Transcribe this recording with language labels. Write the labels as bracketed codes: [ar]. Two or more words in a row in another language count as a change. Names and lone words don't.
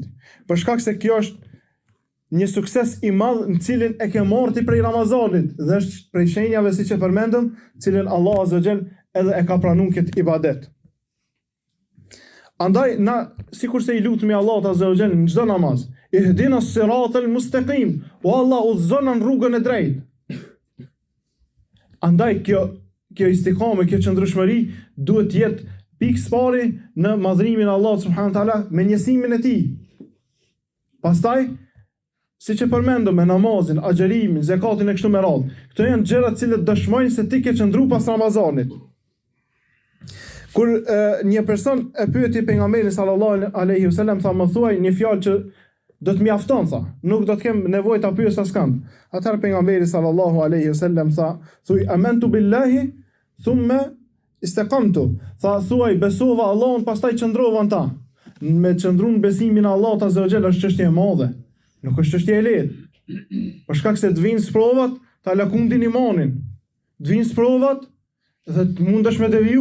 [sq] Për shkak se kjo është një sukses i madh në cilin e ke marrë prej Ramazanit dhe është prej shenjave siç e përmendëm, cilin Allah [ar] عز وجل [sq] edhe e ka pranuar këtë ibadet. Andaj na sikur se i lutemi Allahut [ar] عز وجل [sq] në çdo namaz, [ar] اهدنا الصراط المستقيم, [sq] o Allah udhëzon në rrugën e drejtë. Andaj kjo istikame, kjo qëndrueshmëri duhet të jetë pikë së pari në madhrimin e Allahut [ar] سبحانه وتعالى [sq] me njësimin e tij. Pastaj, siç e përmendëm me namazin, agjerimin, zakatin e kështu me radhë. Këto janë gjëra të cilët dëshmojnë se ti ke qëndruar pas Ramazanit. Kur një person e pyeti pejgamberin [ar] صلى الله عليه وسلم, [sq] tha, më thuaj një fjalë që do të mjafton, tha. Nuk do të kem nevojë ta pyes askënd. Atëherë pejgamberi [ar] صلى الله عليه وسلم [sq] tha, thuaj [ar] آمنت بالله ثم استقمت. [sq] Tha, thuaj besova Allahun, pastaj qëndrova në ta. Me qëndru në besimin e Allahut [ar] عز وجل [sq] është çështje e madhe. Nuk është çështje e lehtë. Për shkak se të vinë sprovat, ta lakundin imanin. Të vinë sprovat dhe të mundesh me deviju.